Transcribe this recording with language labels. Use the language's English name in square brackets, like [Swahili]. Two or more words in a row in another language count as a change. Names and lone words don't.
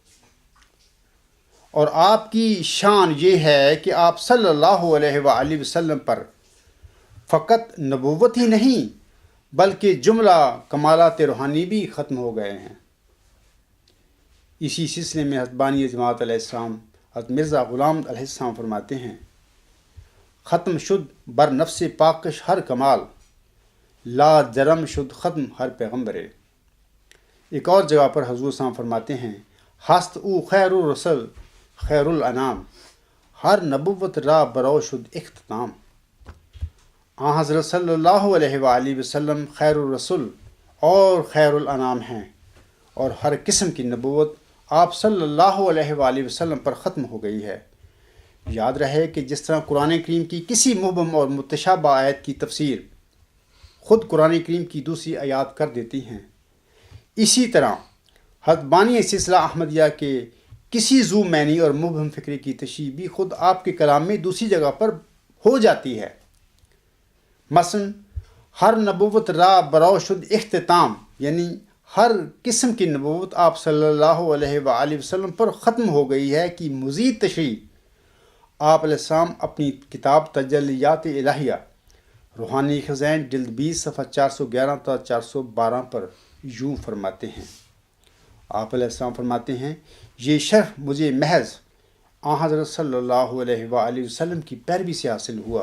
[Urdu] اور آپ کی شان یہ ہے کہ آپ [Arabic] صلی اللہ علیہ وآلہ وسلم [Urdu] پر فقط نبوت ہی نہیں بلکہ جملہ کمالات روحانی بھی ختم ہو گئے ہیں۔ اسی سلسلے میں حضرت بانی جماعت [Arabic] علیہ السلام [Urdu] حضرت مرزا غلام [Arabic] علیہ السلام [Urdu] فرماتے ہیں، [Persian] ختم شد بر نفس پاکش ہر کمال، لا جرم شد ختم ہر پیغمبرے۔ [Urdu] ایک اور جگہ پر حضور [Arabic] صلی اللہ علیہ وسلم [Urdu] فرماتے ہیں، [Persian] ہست او خیر الرسل خیر الانام، ہر نبوت را برو شد اختتام۔ [Urdu] حضرت [Arabic] صلی اللہ علیہ وآلہ وسلم خیر الرسول [Urdu] اور [Arabic] خیر الانام [Urdu] ہیں، اور ہر قسم کی نبوت آپ [Arabic] صلی اللہ علیہ وآلہ وسلم [Urdu] پر ختم ہو گئی ہے۔ یاد رہے کہ جس طرح قرآن کریم کی کسی مبہم اور متشابہ آیت کی تفسیر خود قرآن کریم کی دوسری آیات کر دیتی ہیں، اسی طرح حضرت بانی سلسلہ احمدیہ کے کسی ذو معنی اور مبہم فکرے کی تشریح بھی خود آپ کے کلام میں دوسری جگہ پر ہو جاتی ہے۔ مثلا [Persian] ہر نبوت را برو شد اختتام، [Urdu] یعنی ہر قسم کی نبوت آپ [Arabic] صلی اللہ علیہ وآلہ وسلم [Urdu] پر ختم ہو گئی ہے کی مزید تشریح آپ [Arabic] علیہ السلام [Urdu] اپنی کتاب تجلیات الہیہ روحانی خزائن جلد 20 صفحہ 411 تا 412 پر یوں فرماتے ہیں، آپ [Arabic] علیہ السلام [Urdu] فرماتے ہیں یہ شرف مجھے محض آن حضرت [Arabic] صلی اللہ علیہ وآلہ وسلم [Urdu] کی پیروی سے حاصل ہوا۔